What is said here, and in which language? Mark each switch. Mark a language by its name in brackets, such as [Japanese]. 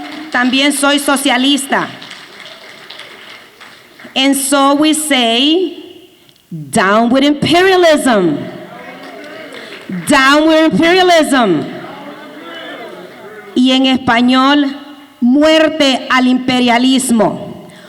[Spanish] También soy socialista. [English] And so we say, down with imperialism. Down with imperialism. [Spanish] Y en español, muerte al imperialismo.